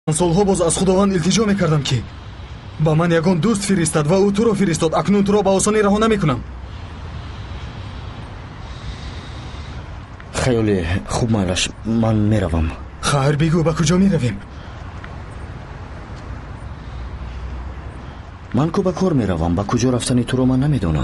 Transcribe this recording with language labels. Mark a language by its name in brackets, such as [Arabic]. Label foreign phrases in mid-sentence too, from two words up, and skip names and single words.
[Tajik] солҳо боз аз худованд илтиҷо мекардам ки ба ман ягон дӯст фиристад ва ӯ туро фиристод. Акнун туро ба осонӣ раҳо намекунам. хеле хуб Молиш ман меравам. хайр бигӯ ба куҷо меравем? ман ку ба кор меравам. ба куҷо рафтании туро ман намедонам.